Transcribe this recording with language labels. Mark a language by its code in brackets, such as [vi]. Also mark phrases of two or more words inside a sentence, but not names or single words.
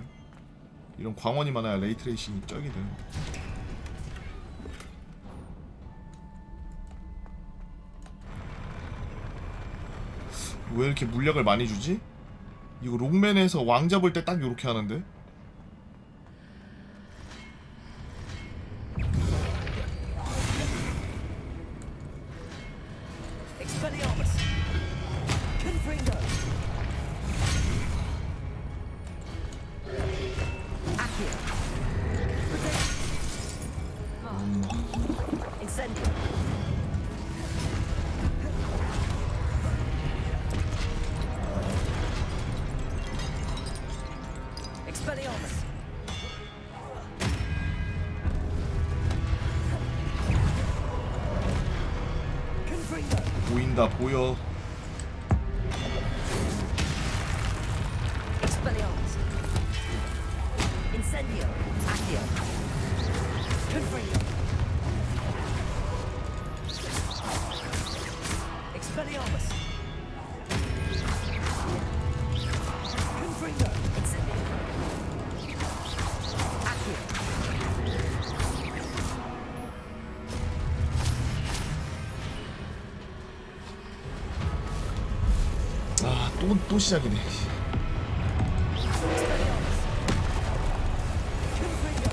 [ko] 이런 광원이 많아야 레이트레이싱이 쩍이 되는. 왜 이렇게 물약을 많이 주지? 이거 롱맨에서 왕 잡을 때 딱 요렇게 하는데? Expelliarmus. Confringo. Accio. Incendio. Expelliarmus. Confringo. 보인다, 보여. Expelliarmus. Incendio. Accio. Confringo. Expelliarmus. Confringo. Incendio. Accio. 아, 또 시작이네. Expelliarmus. Confringo.